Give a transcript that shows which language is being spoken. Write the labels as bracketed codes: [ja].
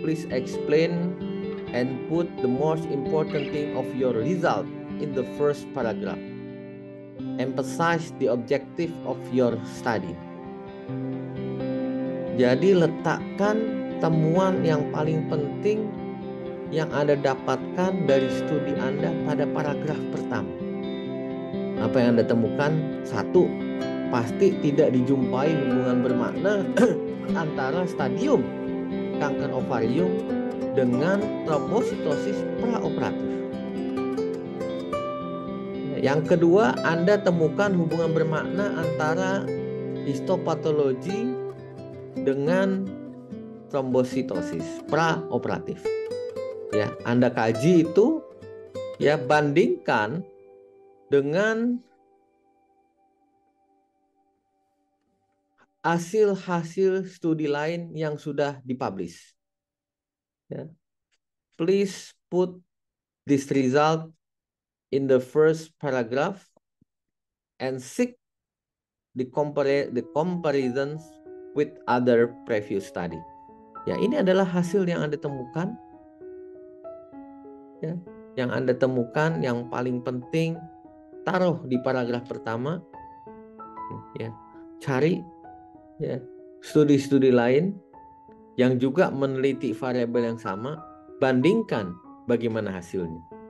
[en] Please explain and put the most important thing of your result in the first paragraph. Emphasize the objective of your study. [id] Jadi letakkan temuan yang paling penting yang Anda dapatkan dari studi Anda pada paragraf pertama. Apa yang Anda temukan? 1, pasti tidak dijumpai hubungan bermakna antara stadium kanker ovarium dengan trombositosis praoperatif. Yang kedua, Anda temukan hubungan bermakna antara histopatologi dengan trombositosis praoperatif. Ya, Anda kaji itu, ya, bandingkan dengan hasil-hasil studi lain yang sudah dipublish. Ya. [en] Please put this result in the first paragraph and seek the comparisons with other previous study. [id] Ya, ini adalah hasil yang Anda temukan. Ya, yang Anda temukan yang paling penting, taruh di paragraf pertama. Ya, cari ya studi-studi lain yang juga meneliti variabel yang sama, bandingkan bagaimana hasilnya.